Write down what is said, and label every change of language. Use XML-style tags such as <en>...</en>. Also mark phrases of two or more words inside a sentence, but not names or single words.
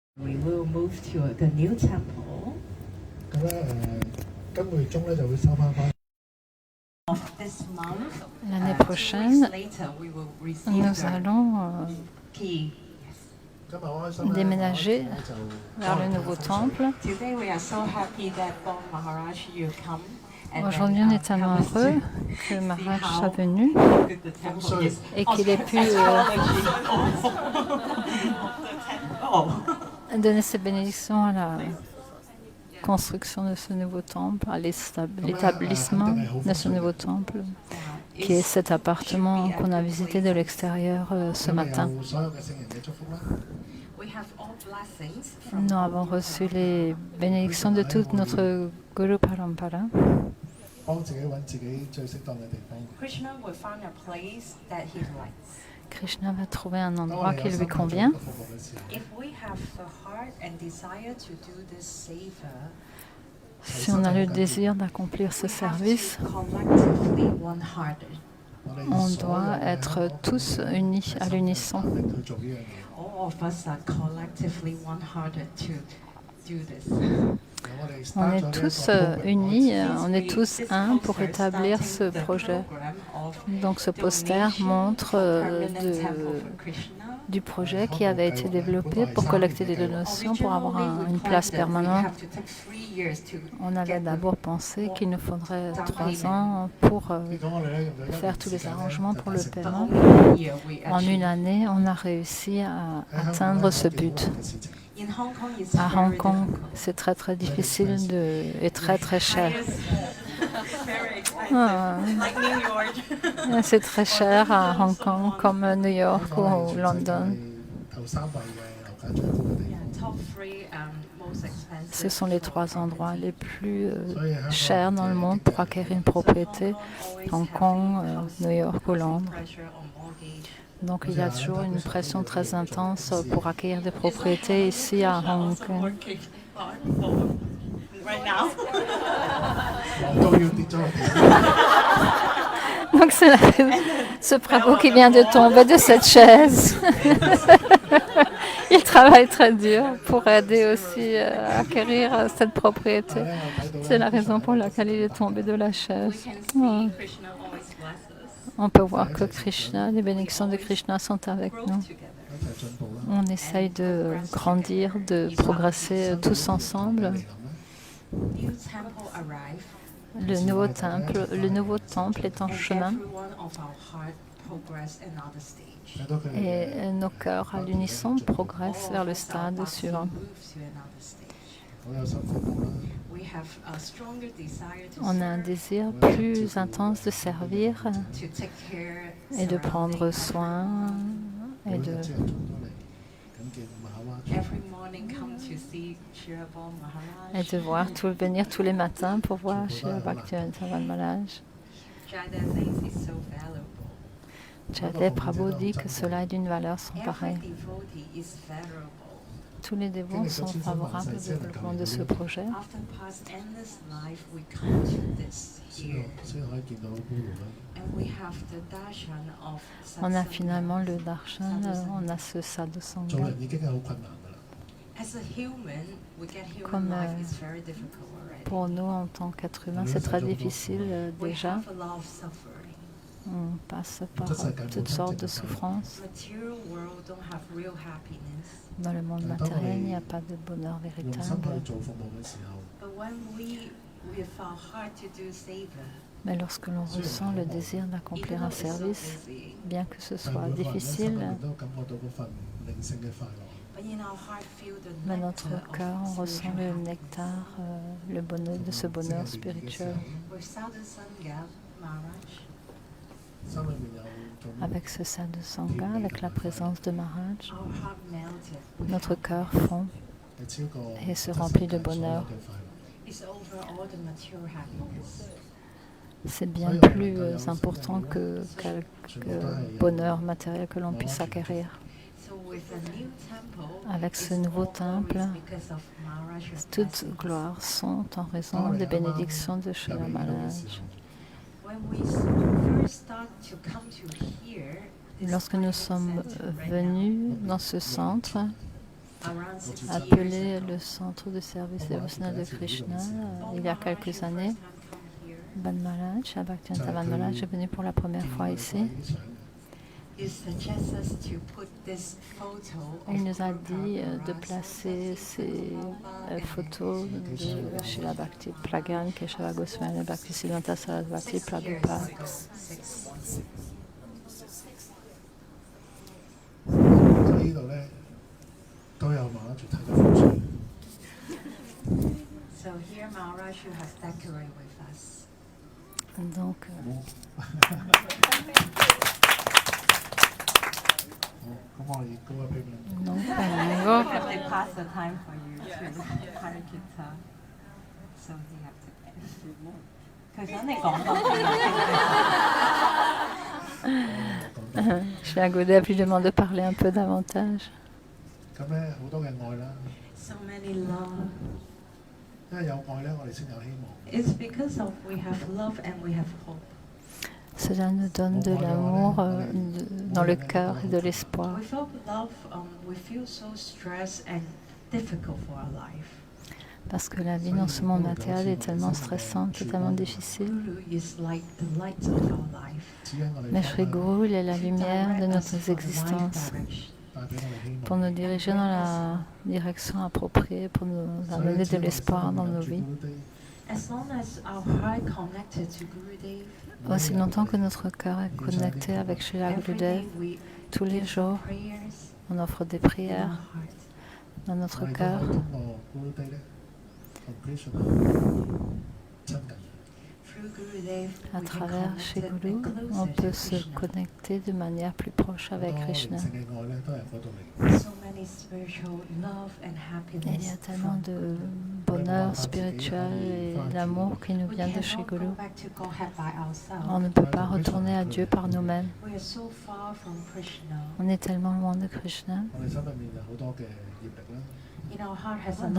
<en>We will move to the new temple.</en> <yue>今個月中咧就會收翻。</yue> <en>Of this month,</en> <fr>L'année</fr> <en>2 weeks</en> <fr>prochaine,</fr> <en>later, we will receive</en> <fr>nous</fr> <en>the</en> <fr>allons</fr> <en>key.</en> <yue>今日好開心咧</yue> <fr>déménager</fr> <yue>就</yue> <fr>vers le nouveau temple.</fr> <en>Today we are so happy that Bong Maharaj you come. And</en> <fr>Aujourd'hui,</fr> <en>then,</en> <fr>on est tellement</fr> <en>help us</en> <fr>heureux</fr> <en>to</en> <fr>que Maharaj</fr> <en>see</en> <fr>soit</fr> <en>how</en> <fr>venu</fr> <en>good the temple is.</en> <fr>et qu'il ait pu Oh. donner ses bénédictions à la construction de ce nouveau temple, à l'établissement de ce nouveau temple, qui est cet appartement qu'on a visité de l'extérieur ce</fr> <yue>今日</yue> <fr>matin.</fr> <yue>有所有嘅聖人嘅祝福啦。</yue> <en>We have all blessings from</en> <fr>Nous avons reçu les bénédictions de toute notre Guru Parampara.</fr> <yue>幫自己揾自己最適當嘅地方。</yue> <en>Krishna will find a place that he likes.</en> <fr>Krishna va trouver un</fr> <yue>當</yue> <fr>endroit</fr> <yue>我哋</yue> <fr>qui</fr> <yue>有</yue> <fr>lui</fr> <yue>心去做</yue> <fr>convient.</fr> <yue>呢個服務嘅時候，</yue> <en>If we have the heart and desire to do this savor,</en> <fr>Si on a le désir d'accomplir ce</fr> <en>we have</en> <fr>service,</fr> <en>to collectively one-hearted.</en> <yue>我哋</yue> <fr>on</fr> <yue>所有</yue> <fr>doit</fr> <yue>嘅</yue> <fr>être tous unis à l'unisson.</fr> <yue>力去做呢樣嘢。</yue> <en>All of us are collectively one-hearted to do this.</en> <yue>我哋</yue> <fr>On</fr> <yue>start</yue> <fr>est</fr> <yue>咗呢一個</yue> <fr>tous</fr> <yue>program</yue> <fr>unis,</fr> <yue>開始</yue> <fr>on est tous un pour établir ce projet. Donc ce poster montre du projet qui avait été développé pour collecter des donations pour avoir une place permanente. On avait d'abord pensé qu'il nous faudrait 3 ans pour</fr> <yue>結果我哋咧用咗一</yue> <fr>faire</fr> <yue>年</yue> <fr>tous</fr> <yue>時</yue> <fr>les</fr> <yue>間咧</yue> <fr>arrangements</fr> <yue>就</yue> <fr>pour</fr> <yue>達</yue> <fr>le</fr> <yue>成</yue> <fr>paiement. En En une année, on a réussi à atteindre ce but. À Hong Kong, c'est très très difficile et très très cher. Ah, c'est très cher à Hong Kong comme New York ou London.</fr> <yue>頭3位嘅樓價最高嘅地方。</yue> <fr>Ce sont les 3 endroits les plus chers dans le monde pour acquérir une propriété, Hong Kong, New York ou Londres. Donc il y a toujours une pression très intense pour acquérir des propriétés ici à Hong Kong.</fr> <yue>我都要跌咗落地。</yue> <fr>Donc c'est ce Prabhu qui vient de tomber de cette chaise. Il travaille très dur pour aider aussi à acquérir cette propriété. C'est la raison pour laquelle il est tombé de la chaise. Oh. On peut voir que Krishna, les bénédictions de Krishna sont avec nous.</fr> <yue>一齊進步啦。</yue> <fr>On essaye de grandir, de progresser tous ensemble. Le nouveau temple est en chemin et nos cœurs à l'unisson progressent vers le stade suivant.</fr> <yue>好有心服務啦。</yue> <fr>On a un désir plus intense de servir et de prendre soin</fr> <yue>每</yue> <fr>et</fr> <yue>日</yue> <fr>de</fr> <yue>朝頭早都嚟緊見馬哈</yue> <en>Every morning come to see Srila Bong Maharaj.</en> <fr>venir tous les matins pour voir Srila Bhaktivinoda Thakur Maharaj.</fr> <en>Jada thinks it's so valuable.</en> <fr>Jade Prabhu dit que cela est d'une valeur sans</fr> <en>Every</en> <fr>pareille.</fr> <en>devotee is valuable.</en> <fr>Tous les dévots sont favorables au développement de ce projet.</fr> <en>After past endless life, we come to this</en> <yue>先</yue> <en>here,</en> <yue>先可以見到 Guru 啦。</yue> <en>and we have the darshan of</en> <fr>On a</fr> <en>Satsanga.</en> <fr>finalement le darshan, on a ce sadhu</fr> <yue>做</yue> <fr>sangha.</fr> <yue>人已經係好困難㗎啦。</yue> <en>As a human, we get human</en> <fr>Comme,</fr> <en>life is very difficult already.</en> <fr>Pour nous, en tant qu'êtres humains, c'est très difficile</fr> <en>We</en> <fr>déjà.</fr> <en>have a lot of suffering.</en> <fr>On passe par toutes sortes de souffrances.</fr> <en>Material world don't have real happiness.</en> <fr>Dans le monde matériel, il n'y a pas de bonheur</fr> <yue>用心</yue> <fr>véritable.</fr> <yue>去做服務嘅時候，</yue> <en>But when we with our heart to do savor,</en> <fr>Mais lorsque l'on ressent le désir d'accomplir</fr> <en>even</en> <fr>un</fr> <en>though it's so</en> <fr>service,</fr> <en>busy,</en> <fr>bien que ce</fr> <yue>但係</yue> <fr>soit</fr> <yue>每個人咧心裏</yue> <fr>difficile,</fr> <yue>面都感覺到嗰份靈性嘅快樂。</yue> <en>but in our heart feel the</en> <fr>dans</fr> <en>nectar</en> <fr>notre</fr> <en>of</en> <fr>cœur, on ressent</fr> <en>spiritual</en> <fr>le</fr> <en>happiness.</en> <fr>nectar, le bonheur de ce bonheur spirituel.</fr> <en>With Sadhu Sangha Maharaj,</en> <yue>心裏面有種</yue> <fr>Avec ce sadhu sangha, avec la présence de Maharaj,</fr> <en>our heart melted.</en> <fr>notre cœur fond</fr> <yue>係超過</yue> <fr>et se remplit de</fr> <yue>所有</yue> <fr>bonheur.</fr> <yue>嘅快樂。</yue> <en>It's over all the material happiness.</en> <fr>C'est bien plus important que quelque bonheur matériel que l'on puisse acquérir.</fr> <en>So with the new temple,</en> <fr>Avec ce</fr> <en>it's</en> <fr>nouveau</fr> <en>all</en> <fr>temple,</fr> <en>glories because of Maharaj's</en> <fr>toutes</fr> <en>blessings.</en> <fr>gloires sont en raison des bénédictions de Srila Maharaj.</fr> <en>When we first start to come to here, this</en> <fr>Lorsque nous</fr> <en>private</en> <fr>sommes</fr> <en>center right</en> <fr>venus dans ce centre,</fr> <en>now,</en> <fr>appelé le Centre de service dévotionnel de Krishna il y a quelques années. Ban Malaj, Bhaktivedanta Ban Malaj est venu pour la première fois ici. Il nous a dit de placer ces photos de Srila Bhakti Pragyan, Keshava Goswami, Bhaktisiddhanta Sarasvati Prabhupada.</fr> <yue>就呢度咧都有馬拉住睇咗幅書。</yue> <en>So here Maharaj you have decorated with us.</en> <fr>Donc,</fr> <yue>好，咁我哋高一 payment。</yue> <fr>donc</fr> <en>They pass the time for you to Harikita. So you have to.</en> <yue>佢想你講多啲。</yue> <fr>Shri Gurudev lui demande de parler un peu davantage.</fr> <yue>咁咧好多嘅愛啦，</yue> <en>So many love.</en> <yue>因為有愛咧，我哋先有希望。</yue> <en>It's because of we have love and we have hope.</en> <fr>Cela nous donne de l'amour dans le cœur et de l'espoir.</fr> <en>Without love, we feel so stressed and difficult for our life.</en> <fr>Parce que la vie dans ce monde matériel est tellement stressante, tellement difficile.</fr> <en>Guru is like the light of our life.</en> <yue>只因我哋</yue> <fr>Mais Shri Guru, il est la</fr> <en>To</en> <fr>lumière de</fr> <en>direct us</en> <fr>notre</fr> <en>to the right</en> <fr>existence,</fr> <en>direction.</en> <yue>帶俾我哋希望。</yue> <fr>pour nous diriger dans la direction appropriée, pour nous</fr> <yue>所以</yue> <fr>amener</fr> <yue>只</yue> <fr>de</fr> <yue>要我哋</yue> <fr>l'espoir</fr> <yue>心</yue> <fr>dans</fr> <yue>裏</yue> <fr>nos</fr> <yue>有住</yue> <fr>vies.</fr> <yue>Gurudev，</yue> <en>As long as our heart connected to Gurudev,</en> <fr>Aussi longtemps que notre cœur est connecté avec Srila</fr> <en>every</en> <fr>Gurudev,</fr> <en>day we</en> <fr>tous les</fr> <en>give</en> <fr>jours,</fr> <en>prayers</en> <fr>on offre des</fr> <en>in our</en> <fr>prières</fr> <en>heart.</en> <fr>dans</fr> <yue>我</yue> <fr>notre</fr> <yue>哋都</yue> <fr>cœur.</fr> <yue>可以通過 Gurudev 咧同 Krishna 親近。</yue> <en>Through Gurudev,</en> <fr>À</fr> <en>we get</en> <fr>travers chez</fr> <en>connected</en> <fr>Guru,</fr> <en>and</en> <fr>on</fr> <en>closer</en> <fr>peut</fr> <en>to</en> <fr>se</fr> <en>Krishna.</en> <fr>connecter de manière plus proche</fr> <yue>好</yue> <fr>avec</fr> <yue>多靈</yue> <fr>Krishna.</fr> <yue>性嘅愛咧都係嗰度嚟。</yue> <en>So many spiritual love and</en> <fr>Et il y a</fr> <en>happiness</en> <fr>tellement</fr> <en>from</en> <fr>de</fr> <en>Guru.</en> <fr>bonheur spirituel et d'amour qui nous</fr> <en>We</en> <fr>vient de chez</fr> <en>cannot go</en> <fr>Guru.</fr> <en>back to Godhead by</en> <fr>On</fr> <en>ourselves.</en> <fr>ne peut pas retourner à Dieu par nous-mêmes.</fr> <en>We are so far from Krishna.</en> <fr>On est tellement loin de Krishna.</fr> <yue>我哋心入面有好多嘅業力啦，</yue> <en>In our heart has a</en>